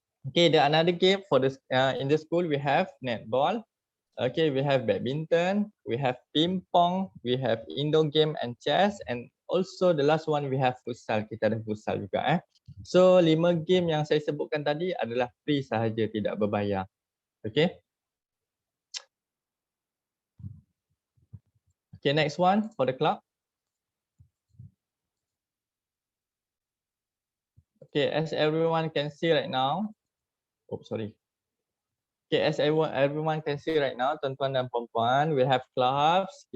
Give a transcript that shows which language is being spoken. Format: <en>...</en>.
<en>Okay, the another game for the in the school we have netball. Okay, we have badminton, we have ping pong, we have indoor game and chess, and also the last one we have futsal.</en> <ms>Kita ada futsal juga. So 5 game yang saya sebutkan tadi adalah free sahaja, tidak berbayar. Okay.</ms> <en>Okay, next one for the club. Okay, as everyone can see right now. Oh, sorry. Okay, as everyone can see right now,</en> <ms>tuan-tuan dan puan-puan,</ms> <en>we have clubs.</en>